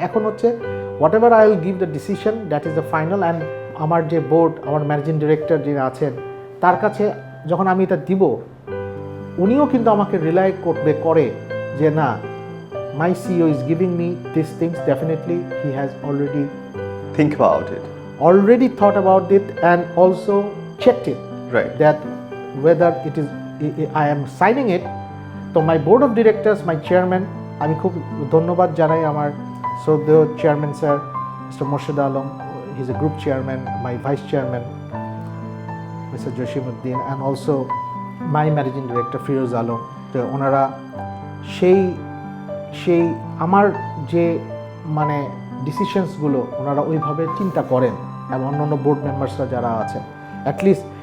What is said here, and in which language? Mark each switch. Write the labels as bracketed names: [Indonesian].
[Bangla] এখন হচ্ছে [English] Whatever I will give the decision, that is the final. [Bangla] And আমার যে বোর্ড, আমার ম্যানেজিং ডিরেক্টর যিনি আছেন, তার কাছে যখন আমি এটা দিব, উনিও কিন্তু আমাকে রিলাই করে যে না, [English] My CEO is giving me this things, definitely he has Think about it. already thought about it and also checked it Right. that whether it is I am signing it. [Bangla] তো [English] my board of directors, my chairman, [Bangla] আমি খুব ধন্যবাদ জানাই আমার শ্রদ্ধেয় chairman sir mister Morshed Alam, [English] he is a group chairman, my vice chairman [Bangla] mister Jasimuddin, and also my managing director Firoz Alam. তো ওনারা সেই আমার যে মানে ডিসিশনসগুলো ওনারা ওইভাবে চিন্তা করেন, এবং অন্যান্য বোর্ড মেম্বার্সরা যারা আছেন অ্যাটলিস্ট।